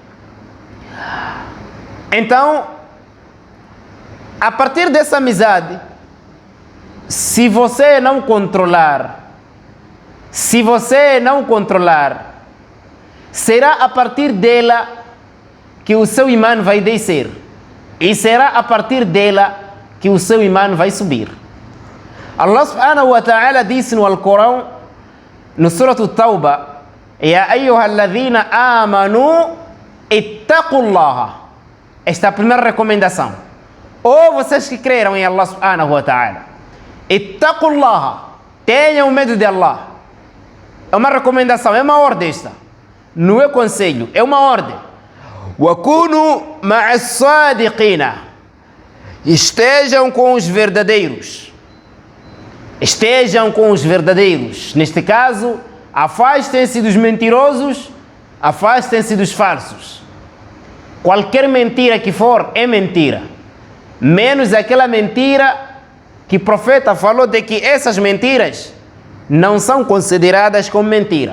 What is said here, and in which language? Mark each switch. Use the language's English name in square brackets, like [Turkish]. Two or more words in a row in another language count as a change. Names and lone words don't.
[Portuguese] Então, a partir dessa amizade, se você não controlar, será a partir dela que o seu imã vai descer. E será a partir dela que o seu imã vai subir. Allah [Arabic] سبحانه وتعالى [Portuguese] disse no Alcorão, no Surah At-Tawbah: [Arabic] يا أيها الذين آمنوا اتقوا الله. [Portuguese] Esta é a primeira recomendação. Ou vocês que creram em Allah [Arabic] سبحانه وتعالى, [Portuguese] ittaqullaha, tenham medo de Allah. É uma recomendação, é uma ordem esta. Não é conselho, é uma ordem. [Arabic] وكونوا مع الصادقين. [Portuguese] Estejam com os verdadeiros. Estejam com os verdadeiros. Neste caso, afastem-se dos mentirosos, afastem-se dos falsos. Qualquer mentira que for é mentira, menos aquela mentira que o profeta falou de que essas mentiras não são consideradas como mentira.